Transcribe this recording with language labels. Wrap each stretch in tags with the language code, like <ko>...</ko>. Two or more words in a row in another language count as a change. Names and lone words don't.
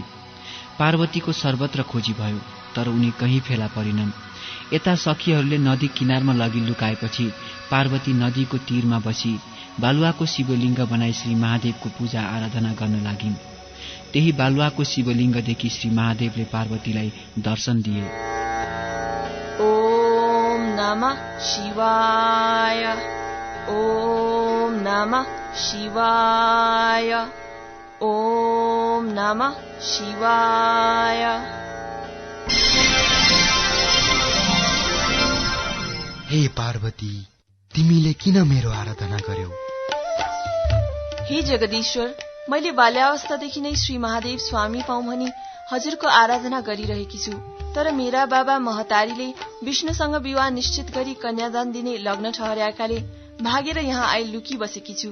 <ne>पार्वतीको सर्वत्र खोजी भयो, तर उनी कहीँ फेला परिनन्। यता सखीहरूले नदी किनारमा लगी लुकाएपछि पार्वती नदीको तीरमा बसी बालुवाको शिवलिङ्ग बनाई श्री महादेवको पूजा आराधना गर्न लागिन्। त्यही बालुवाको शिवलिङ्गदेखि श्री महादेवले पार्वतीलाई दर्शन दिए।</ne> <sa>ओम नमः शिवाय, ओम नमः शिवाय, ओम नमः शिवाय।</sa> <ne>हे पार्वती, तिमीले किन मेरो आराधना गर्यौ? हे जगदीश्वर, मैले बाल्यावस्थादेखि नै श्री महादेव स्वामी पाउँ भनी हजुरको आराधना गरिरहेकी छु, तर मेरा बाबा महतारीले विष्णुसँग विवाह निश्चित गरी कन्यादान दिने लग्न ठहर्याकाले भागेर यहाँ आई लुकी बसेकी छु।</ne>